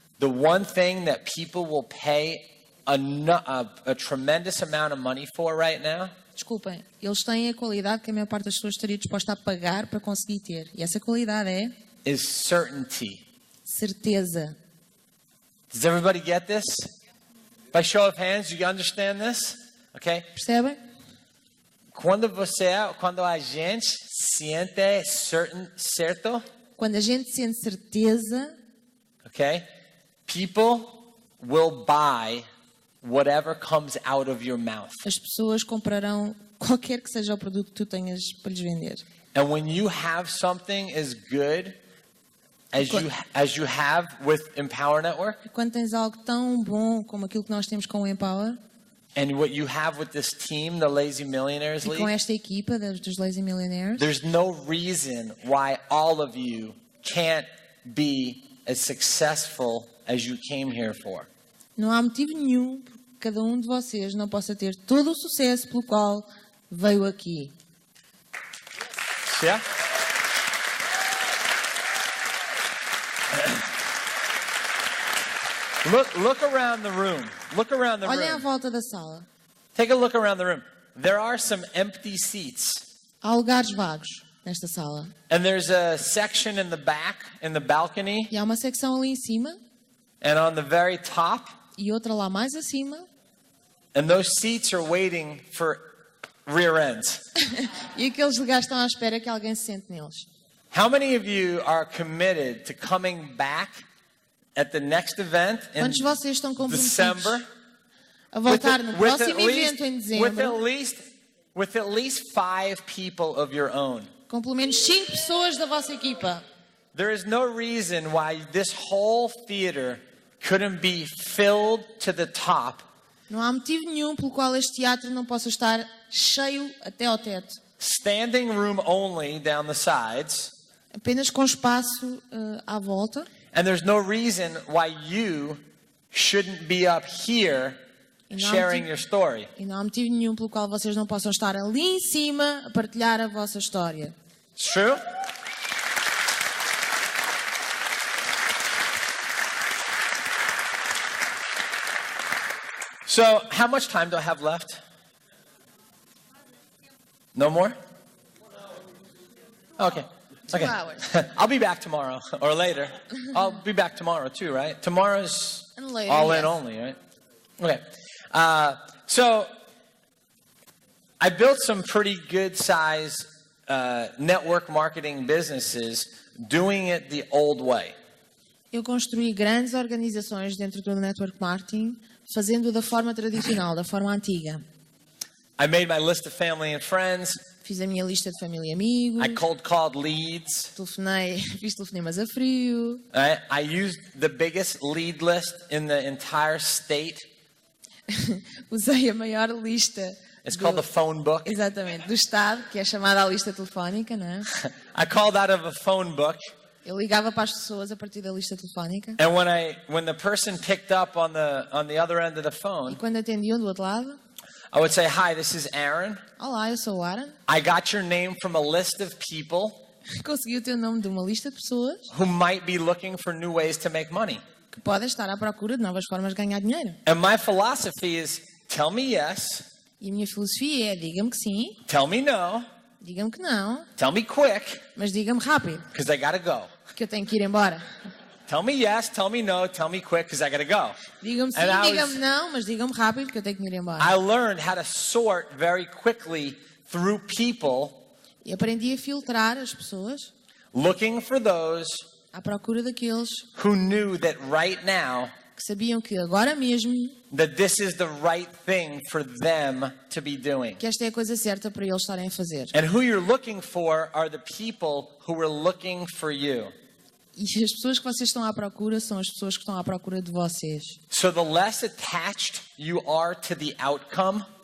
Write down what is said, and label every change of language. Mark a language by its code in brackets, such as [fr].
[en] The one thing that people will pay a tremendous amount of money for right now [pt] Desculpem, eles têm a qualidade que a maior parte das pessoas estaria disposta a pagar para conseguir ter. E essa qualidade é [en] is certainty. [pt] certeza. [en] Does everybody get this? By show of hands, you understand this? Okay? [pt] Percebem? Quando a gente siente certo, Quando a gente sente certeza, [en] okay? People will buy whatever comes out of your mouth. [pt] as pessoas comprarão qualquer que seja o produto que tu tenhas para lhes vender. [en] And when you have something as good as you have with Empower Network, [pt] E quando tens algo tão bom como aquilo que nós temos com o Empower, [en] and what you have with this team, the Lazy Millionaires [pt] e com [en] League, [pt] esta equipa dos Lazy Millionaires, [en] there's no reason why all of you can't be as successful as you came here for. [pt] não há motivo nenhum porque cada um de vocês não possa ter todo o sucesso pelo qual veio aqui. [en] Yeah? Look around the room. Look around the [pt] Olhem à [en] room. [pt] volta da sala. [en] Take a look around the room. There are some empty seats. [pt] Há lugares vagos nesta sala. [en] And there's a section in the back, in the balcony, [pt] E há uma secção ali em cima [en] and on the very top. [pt] e outra lá mais acima. [en] And those seats are waiting for rear ends. [pt] E aqueles lugares estão à espera que alguém se sente neles. [en] How many of you are committed to coming back at the next event in [pt] Quantos de vocês estão comprometidos [en] December? [pt] a voltar no próximo evento em dezembro [en] with at least 5 people of your own? [pt] com pelo menos 5 pessoas da vossa equipa? [en] There is no reason why this whole theater couldn't be filled to the top, [pt] Não há motivo nenhum pelo qual este teatro não possa estar cheio até ao teto. [en] standing room only down the sides, [pt] Apenas com espaço à volta. [en] and there's no reason why you shouldn't be up here sharing your story. [pt] E não há motivo nenhum pelo qual vocês não possam estar ali em cima a partilhar a vossa história. [en] It's true? So, how much time do I have left? No more? Okay. Okay. 2 hours. I'll be back tomorrow or later. I'll be back tomorrow too, right? Tomorrow's And later, all in yes. only, right? Okay. So I built some pretty good size network marketing businesses doing it the old way. [pt] Eu construí grandes organizações dentro do network marketing, fazendo da forma tradicional, da forma antiga. [en] I made my list of family and friends. [pt] Fiz a minha lista de família e amigos. [en] I cold called leads. [pt] Fiz telefonemas a frio. [en] I used the biggest lead list in the entire state. [pt] Usei a maior lista. [en] It's called the phone book. [pt] Exatamente, do Estado, que é chamada a lista telefónica, não é? [en] I called out of a phone book. [pt] Eu ligava para as pessoas a partir da lista telefónica. [en] And when the person picked up on the other end of the phone, [pt] E quando atendiam do outro lado, [en] I would say, "Hi, this is Aaron. [pt] olá, eu sou o Aaron. [en] I got your name from a list of people [pt] Consegui o teu nome de uma lista de pessoas [en] who might be looking for new ways to make money." [pt] que podem estar à procura de novas formas de ganhar dinheiro. [en] And my philosophy is, tell me yes, [pt] E a minha filosofia é, diga-me que sim, [en] tell me no, [pt] diga-me que não, [en] tell me quick, [pt] mas diga-me rápido, [en] because I gotta go. [pt] que eu tenho que ir embora. [en] Tell me yes, tell me no, tell me quick, because I gotta go. [pt] Diga-me sim, [en] And I [pt] diga-me [en] was- [pt] não, mas diga-me rápido, que eu tenho que ir embora. [en] I learned how to sort very quickly through people [pt] E aprendi a filtrar as pessoas [en] looking for those [pt] à procura daqueles [en] who knew that right now [pt] que sabiam que agora mesmo [en] that this is the right thing for them to be doing. [pt] que esta é a coisa certa para eles estarem a fazer. [en] And who you're looking for are the people who are looking for you. [pt] E as pessoas que vocês estão à procura são as pessoas que estão à procura de vocês. [en] So the less attached you are to the outcome,